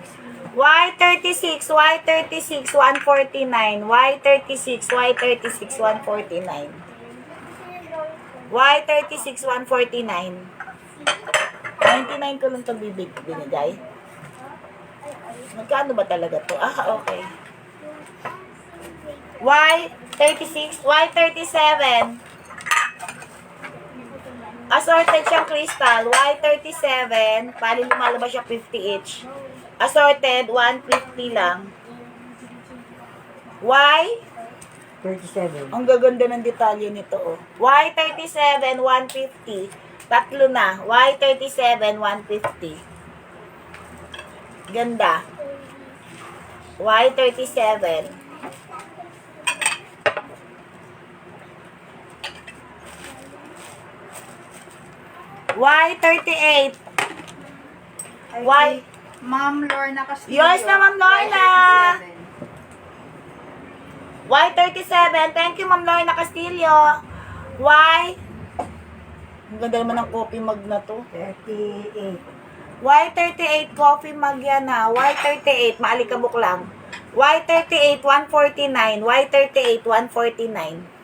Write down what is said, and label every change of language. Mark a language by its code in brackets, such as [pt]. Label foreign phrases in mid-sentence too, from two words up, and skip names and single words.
[tl] Y36, Y36, 149. Y36, Y36, 149. Y36, 149. 99 ko lang itong binigay. Magkano ba talaga to? Okay. Y36, Y37. Assorted siyang crystal. Y37. Bali lumalabas siya 50 each. Assorted, 150 lang. Y? 37. Ang gaganda ng detalye nito, oh. Y37, 150. Tatlo na. Y37, 150. Ganda. Y37. Y38. Y. Ma'am Lorna Castillo. Yours na, Ma'am Lorna. Y37. Y37. [en] Thank you, [tl] Ma'am Lorna Castillo. Y. Ang ganda naman ng [en] coffee mug [tl] na to. 38. Y38 [en] coffee mug [tl] yan ha. Y38, maalikabok lang. Y38, 149. Y38, 149.